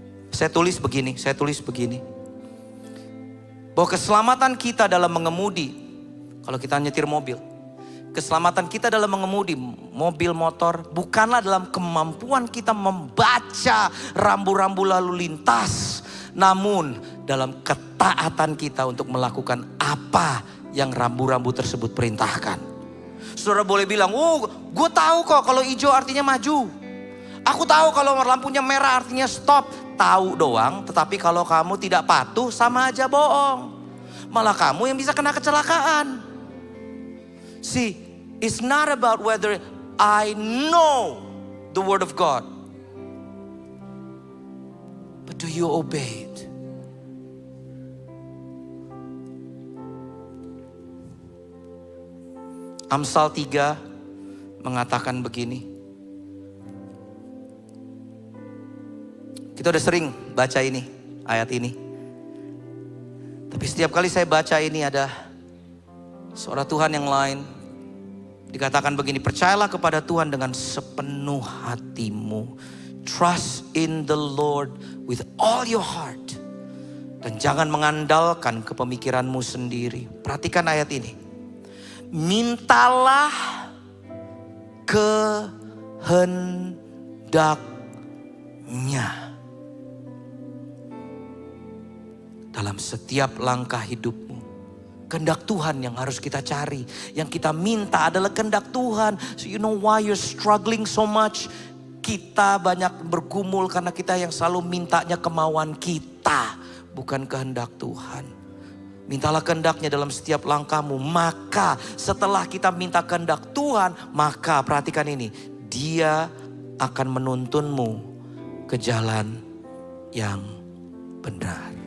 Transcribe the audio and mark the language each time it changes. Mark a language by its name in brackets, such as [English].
[Indonesian] Saya tulis begini. Bahwa keselamatan kita dalam mengemudi, kalau kita nyetir mobil, keselamatan kita dalam mengemudi mobil motor bukanlah dalam kemampuan kita membaca rambu-rambu lalu lintas, namun dalam ketaatan kita untuk melakukan apa yang rambu-rambu tersebut perintahkan. Saudara boleh bilang, oh gue tahu kok kalau hijau artinya maju. Aku tahu kalau lampunya merah artinya stop. Tahu doang, tetapi kalau kamu tidak patuh sama aja bohong. Malah kamu yang bisa kena kecelakaan. [English] See, it's not about whether I know the word of God, but do you obey it? [Indonesian] Amsal 3 mengatakan begini. Kita udah sering baca ini, ayat ini. Tapi setiap kali saya baca ini ada suara Tuhan yang lain. Dikatakan begini, percayalah kepada Tuhan dengan sepenuh hatimu. [English] Trust in the Lord with all your heart. [Indonesian] Dan jangan mengandalkan kepemikiranmu sendiri. Perhatikan ayat ini. Mintalah kehendaknya dalam setiap langkah hidupmu. Kehendak Tuhan yang harus kita cari. Yang kita minta adalah kehendak Tuhan. [English] So you know why you're struggling so much? [Indonesian] Kita banyak bergumul karena kita yang selalu mintanya kemauan kita, bukan kehendak Tuhan. Mintalah kehendaknya dalam setiap langkahmu. Maka setelah kita minta kehendak Tuhan, maka perhatikan ini, Dia akan menuntunmu ke jalan yang benar.